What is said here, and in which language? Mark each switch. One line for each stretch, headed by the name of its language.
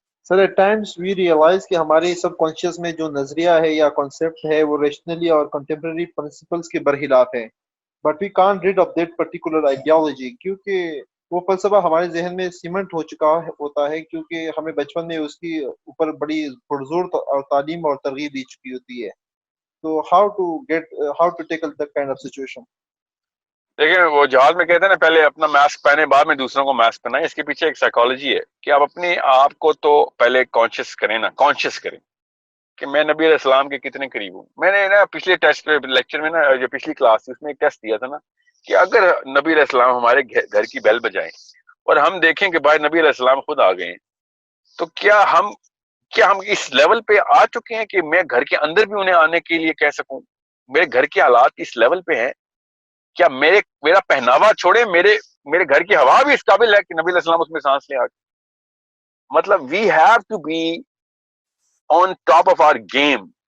Urdu: Sir
English: at times we realise
Urdu: کہ ہمارے سب conscious میں جو نظریہ ہے یا کانسیپٹ ہے وہ ریشنلی اور کنٹمپرری پرنسپلس کے برخلاف ہے,
English: but we can't rid of that particular ideology,
Urdu: کیونکہ وہ فلسفہ ہمارے ذہن میں سیمنٹ ہو چکا ہوتا ہے کیونکہ ہمیں بچپن میں اس کی اوپر بڑی پرزور اور تعلیم اور ترغیب دی چکی ہوتی ہے.
English: تو how to tackle that kind of situation؟
Urdu: دیکھیں وہ جہاز میں کہتے ہیں نا پہلے اپنا ماسک پہنے بعد میں دوسروں کو ماسک پہنائیں. اس کے پیچھے ایک سائیکالوجی ہے کہ آپ اپنے آپ کو تو پہلے کانشیس کریں کہ میں نبی علیہ السلام کے کتنے قریب ہوں. میں نے نا پچھلے ٹیسٹ لیکچر میں نا جو پچھلی کلاس تھی اس میں ایک ٹیسٹ دیا تھا نا کہ اگر نبی علیہ السلام ہمارے گھر کی بیل بجائیں اور ہم دیکھیں کہ بھائی نبی علیہ السلام خود آ گئے ہیں تو کیا ہم اس لیول پہ آ چکے ہیں کہ میں گھر کے اندر بھی انہیں آنے کے لیے کہہ سکوں؟ میرے گھر کے حالات اس لیول پہ ہیں کیا میرا پہناوا چھوڑے میرے گھر کی ہوا بھی اس قابل ہے کہ نبی علیہ السلام اس میں سانس لے آ کے؟ مطلب
English: We have to be on top of our game.